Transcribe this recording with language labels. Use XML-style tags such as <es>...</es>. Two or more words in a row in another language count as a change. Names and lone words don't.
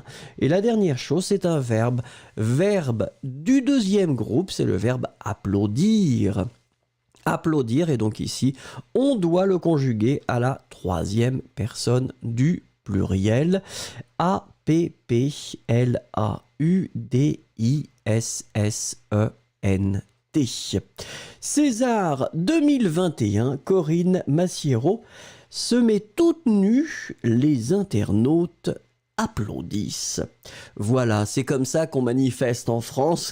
<fr>Et la dernière chose, c'est un verbe. Verbe du deuxième groupe, c'est le verbe applaudir. Applaudir, et donc ici, on doit le conjuguer à la troisième personne du pluriel. A-P-P-L-A-U-D-I-S-S-E-N-T. César 2021, Corinne Massiero se met toute nue, les internautes applaudissent. Voilà, c'est comme ça qu'on manifeste en France.</fr>